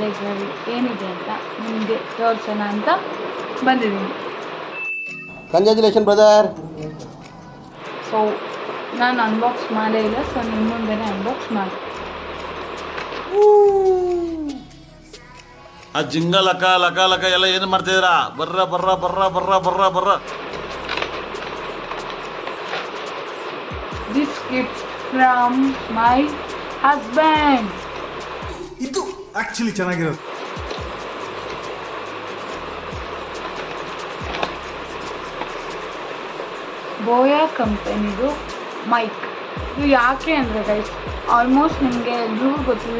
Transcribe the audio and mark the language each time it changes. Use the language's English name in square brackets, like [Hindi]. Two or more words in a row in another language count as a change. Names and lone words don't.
[Kannada] ಇದರಲ್ಲಿ ಏನಿದೆ ಅಂತ ನಿಮಗೆ ತೋರಿಸೋಣ ಅಂತ ಬಂದಿದ್ದೀನಿ. [English] congratulation brother. [Kannada] ಸೊ ನಾನು ಅನ್ಬಾಕ್ಸ್ ಮಾಡೇ ಇಲ್ಲ, ಸೊ ನಿಮ್ಮ ಮುಂದೆನೇ ಅನ್ಬಾಕ್ಸ್ ಮಾಡಿ. ಆ ಜಿಂಗ ಲಕ ಲಕ ಲಕ ಎಲ್ಲ ಏನು ಮಾಡ್ತಿದ್ದೀರಾ? ಬರ್ರ ಬರ್ರ ಬರ್ರ ಬರ್ರ ಬರ್ರ ಬರ್ರ. [English] This gift from my husband. [Kannada] ಇದು ಆಕ್ಚುಲಿ ಚೆನ್ನಾಗಿರೋದು. ಬೋಯಾ ಕಂಪನಿದು ಮೈಕ್. ಇದು ಯಾಕೆ ಅಂದರೆ [English] guys, almost [Kannada] ನಿಮಗೆ ಎಲ್ರಿಗೂ ಗೊತ್ತಿದೆ.